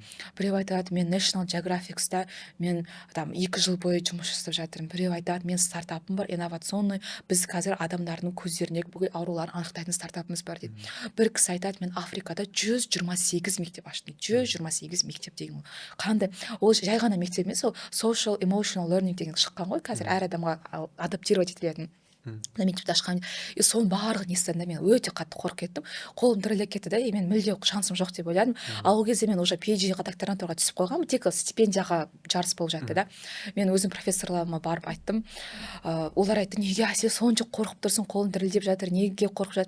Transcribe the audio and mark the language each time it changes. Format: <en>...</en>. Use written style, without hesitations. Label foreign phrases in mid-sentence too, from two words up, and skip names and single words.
<kk>Біреу айтады, мен National Geographic'ста мен 2 жыл бойы жұмыс жасап жатырмын. Біреу айтады, мен стартапым бар, инновационный, біз қазір адамдардың көздеріндегі бүкіл ауруларын анықтайтын стартапымыз бар дейді. Бір кісі айтады, мен Африкада 128 мектеп аштым. 128 мектеп деген қандай? Ол жай ғана мектеп емес, ол</kk> <en>social emotional learning</en> <kk>деген шыққан ғой, қазір әр адамға адаптировать етілетін. Мектепті ашқан, и соның барлығын естідім, мен өте қатты қорқып кеттім. Қолым дірілдеп кетті да, мен мүлде шансым жоқ деп ойладым. Ал ол кезде мен уже PhD-ға, докторантураға түсіп қойғанмын, тек стипендияға жарыс болып жатты да. Мен өзім профессорларыма барып айттым. Олар айтты, неге сен сонша қорқып тұрсың, қолың дірілдеп жатыр, неге қорқып жатыр?</kk>